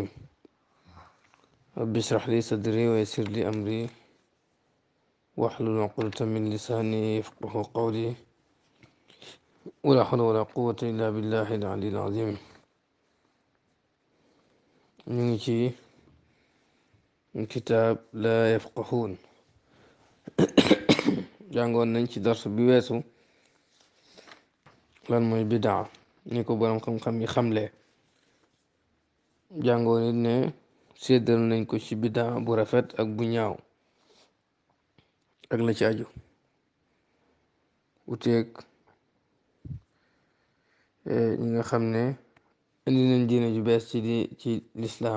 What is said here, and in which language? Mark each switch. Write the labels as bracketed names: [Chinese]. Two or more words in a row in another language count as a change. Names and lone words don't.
[Arabic] رب اشرح لي صدري ويسر لي أمري واحلل عقدة من لساني يفقه قولي ولا حول ولا قوة إلا بالله العلي العظيم. نيجي من كتاب لا يفقهون. [Wolof] jàngoon nañ ci dars bi weesu lan mooy bidaa ni ko borom xam-xam yi xamle. jàngoon it ne séddal nañ ko ci bidaa bu rafet ak bu ñaaw ak la ci aju uteeg ñi nga xam ne indi nañ diine ju bees ci lislaam.